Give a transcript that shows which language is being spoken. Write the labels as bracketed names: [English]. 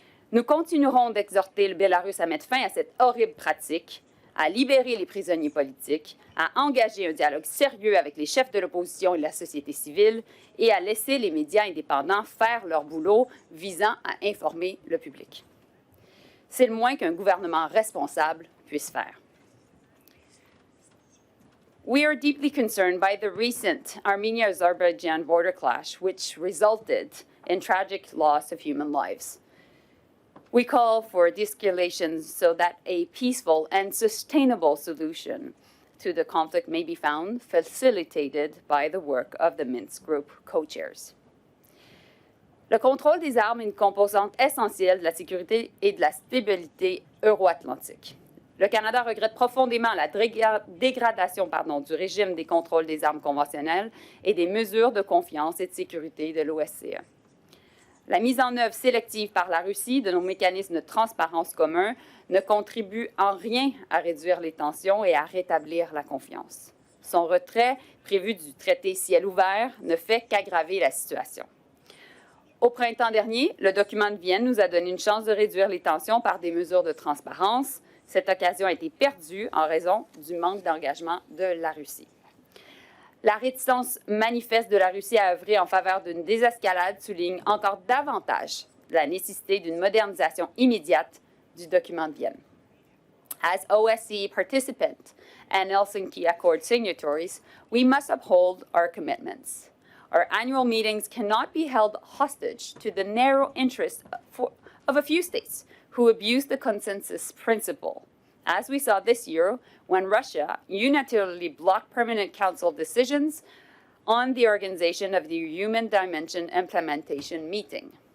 [French] Nous continuerons d'exhorter le Bélarus à mettre fin à cette horrible pratique, à libérer les prisonniers politiques, à engager un dialogue sérieux avec les chefs de l'opposition et de la société civile et à laisser les médias indépendants faire leur boulot visant à informer le public. C'est le moins qu'un gouvernement responsable puisse faire. [English] We are deeply concerned by the recent Armenia-Azerbaijan border clash, which resulted in tragic loss of human lives. We call for de-escalation so that a peaceful and sustainable solution to the conflict may be found, facilitated by the work of the Minsk Group co-chairs. [French] Le contrôle des armes est une composante essentielle de la sécurité et de la stabilité euro-atlantique. Le Canada regrette profondément la dégradation du régime des contrôles des armes conventionnelles et des mesures de confiance et de sécurité de l'OSCE. La mise en œuvre sélective par la Russie de nos mécanismes de transparence communs ne contribue en rien à réduire les tensions et à rétablir la confiance. Son retrait, prévu du traité ciel ouvert, ne fait qu'aggraver la situation. Au printemps dernier, le document de Vienne nous a donné une chance de réduire les tensions par des mesures de transparence. Cette occasion a été perdue en raison du manque d'engagement de la Russie. La réticence manifeste de la Russie à œuvrer en faveur d'une désescalade souligne encore davantage la nécessité d'une modernisation immédiate du document de Vienne. [English] As OSCE participant and Helsinki Accord signatories, we must uphold our commitments. Our annual meetings cannot be held hostage to the narrow interests of a few states who abuse the consensus principle, as we saw this year when Russia unilaterally blocked permanent council decisions on the organization of the Human Dimension Implementation Meeting.